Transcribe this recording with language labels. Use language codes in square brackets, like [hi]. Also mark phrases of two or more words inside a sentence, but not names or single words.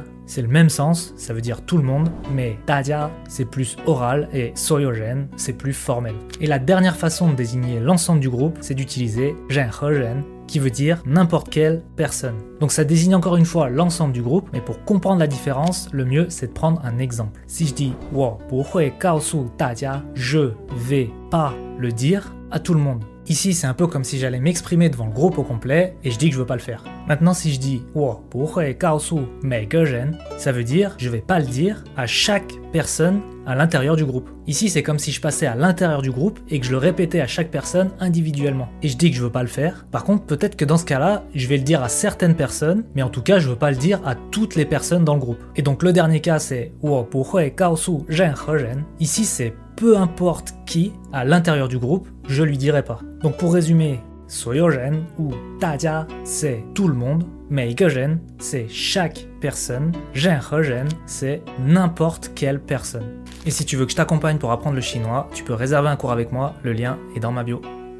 [fr] C'est le même sens, ça veut dire tout le monde, mais 大家 c'est plus oral et 所有人 c'est plus formel. Et la dernière façon de désigner l'ensemble du groupe, c'est d'utiliser 人和人 qui veut dire n'importe quelle personne. Donc ça désigne encore une fois l'ensemble du groupe, mais pour comprendre la différence, le mieux c'est de prendre un exemple. Si je dis [zh] 我不会告诉大家, [fr] je vais pas le dire à tout le monde. Ici, c'est un peu comme si j'allais m'exprimer devant le groupe au complet et je dis que je veux pas le faire. Maintenant, si je dis [zh] 我不会告诉每个人, [fr] ça veut dire je vais pas le dire à chaque personne à l'intérieur du groupe. Ici, c'est comme si je passais à l'intérieur du groupe et que je le répétais à chaque personne individuellement. Et je dis que je veux pas le faire. Par contre, peut-être que dans ce cas-là, je vais le dire à certaines personnes, mais en tout cas, je veux pas le dire à toutes les personnes dans le groupe. Et donc, le dernier cas, c'est [zh] 我不会告诉任何人. [fr] Ici, c'est peu importe qui, à l'intérieur du groupe, je lui dirai pas. Donc pour résumer, 所有人 ou 大家 c'est tout le monde, 每个人 c'est chaque personne, 任何人 c'est n'importe quelle personne. Et si tu veux que je t'accompagne pour apprendre le chinois, tu peux réserver un cours avec moi, le lien est dans ma bio.